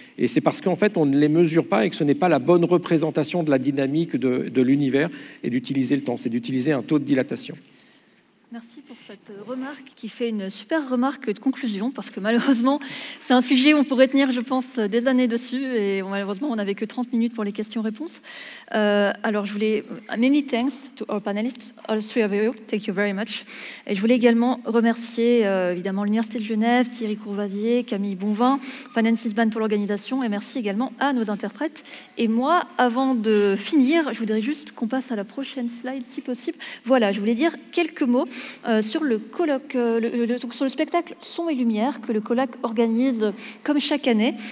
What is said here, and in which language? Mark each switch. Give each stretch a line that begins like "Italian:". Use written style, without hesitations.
French: Et c'est parce qu'en fait, on ne les mesure pas et que ce n'est pas la bonne représentation de la dynamique de l'univers et d'utiliser le temps, c'est d'utiliser un taux de dilatation. Merci pour cette remarque qui fait une super remarque de conclusion parce que malheureusement, c'est un sujet où on pourrait tenir, je pense, des années dessus et malheureusement, on n'avait que 30 minutes pour les questions-réponses. Alors, je voulais...
English: Many thanks to our panelists, all three of you. Thank you very much.
French: Et je voulais également remercier évidemment l'Université de Genève, Thierry Courvoisier, Camille Bonvin, Finance Ban pour l'organisation et merci également à nos interprètes. Et moi, avant de finir, je voudrais juste qu'on passe à la prochaine slide si possible. Voilà, je voulais dire quelques mots sur le colloque, sur le spectacle Son et Lumière que le colloque organise comme chaque année.